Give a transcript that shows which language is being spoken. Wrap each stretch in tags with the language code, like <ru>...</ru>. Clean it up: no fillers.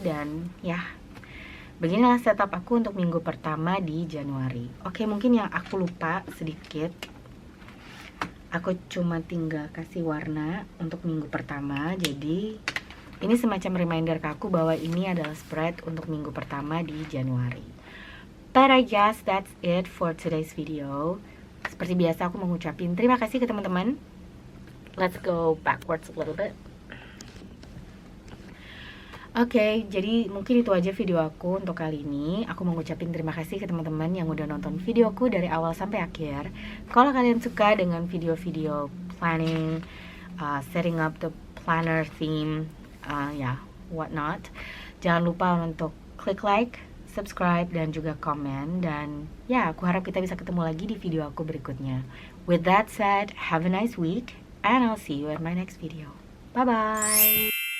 <id>Dan ya, beginilah setup aku untuk minggu pertama di Januari. Oke, mungkin yang aku lupa sedikit, aku cuma tinggal kasih warna untuk minggu pertama. Jadi ini semacam reminder ke aku bahwa ini adalah spread untuk minggu pertama di Januari.</id> <en>But I guess that's it for today's video.</en> <id>Seperti biasa aku mengucapin terima kasih ke teman-teman.</id> <en>Let's go backwards a little bit.</en> <id>Oke, jadi mungkin itu aja video aku untuk kali ini. Aku mengucapin terima kasih ke teman-teman yang udah nonton videoku dari awal sampai akhir. Kalau kalian suka dengan video-video planning,</id> <en>setting up the planner theme, whatnot,</en> <id>jangan lupa untuk klik like, subscribe, dan juga komen. Dan ya, aku harap kita bisa ketemu lagi di video aku berikutnya.</id> <en>With that said, have a nice week, and I'll see you at my next video. Bye-bye!</en>